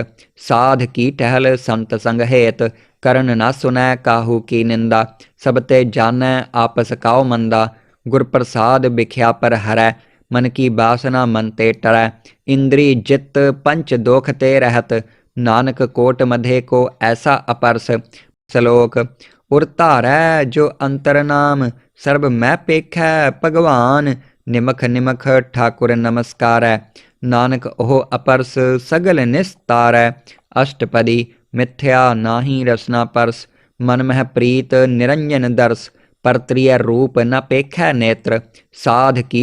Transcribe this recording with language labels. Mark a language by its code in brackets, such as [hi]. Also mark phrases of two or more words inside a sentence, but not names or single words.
[hi] साध की टहल संत संग हेत। करन न सुनै काहू की निंदा। सभ ते जाणै आपस काउ मंदा। गुर प्रसाद बिखिआ पर हरै। मन की बासना मन ते टरै। इंद्री जित पंच दोख ते रहत। नानक कोट मधे को ऐसा अपरस। ਸ਼ਲੋਕ उर धारै जो अंतर नाम सर्ब मैं पेखै भगवान निमख निमख ठाकुर नमस्कारै नानक ओह अपरस सगल निस्तारै अष्टपदी मिथ्या नाहि रसना परस मन मह प्रीत निरंजन दर्श परत्रिय रूप न पेखै नेत्र साध की